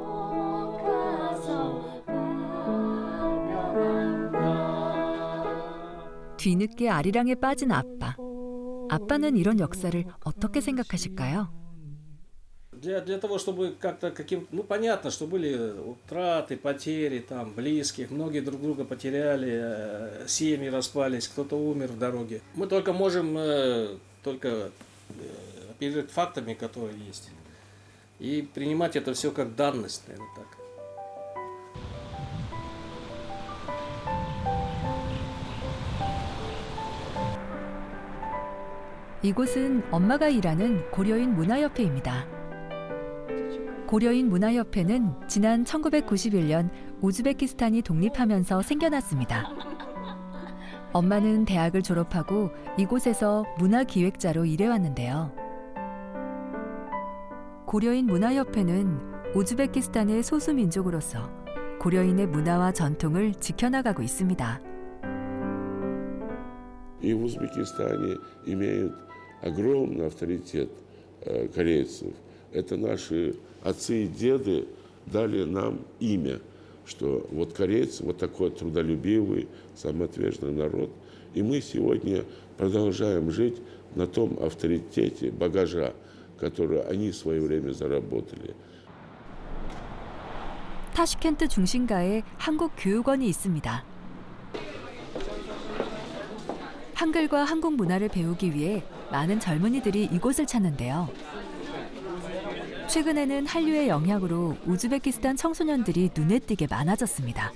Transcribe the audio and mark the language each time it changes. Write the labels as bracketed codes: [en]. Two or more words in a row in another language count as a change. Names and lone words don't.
[ko] 뒤늦게 아리랑에 빠진 아빠. 아빠는 이런 역사를 어떻게 생각하실까요? [ru] Для того, чтобы как-то понятно, что были утраты, потери там близких, многие друг друга потеряли, семьи распались, кто-то умер в дороге. Мы только можем оперировать фактами, которые есть, и принимать это все как данность, наверное, так. [ko] 이곳은 엄마가 일하는 고려인 문화협회입니다. 고려인 문화협회는 지난 1991년 우즈베키스탄이 독립하면서 생겨났습니다. 엄마는 대학을 졸업하고 이곳에서 문화기획자로 일해왔는데요. 고려인 문화협회는 우즈베키스탄의 소수민족으로서 고려인의 문화와 전통을 지켜나가고 있습니다. [ru] И в Узбекистане имеют огромный авторитет корейцев. Это наши отцы и деды дали нам имя, что вот корейцы, вот такой трудолюбивый, самоотверженный народ. И мы сегодня продолжаем жить на том авторитете, багажа, который они в свое время заработали. [ko] 타슈켄트 중심가에 한국 교육원이 있습니다. 한글과 한국 문화를 배우기 위해 많은 젊은이들이 이곳을 찾는데요. 최근에는 한류의 영향으로 우즈베키스탄 청소년들이 눈에 띄게 많아졌습니다.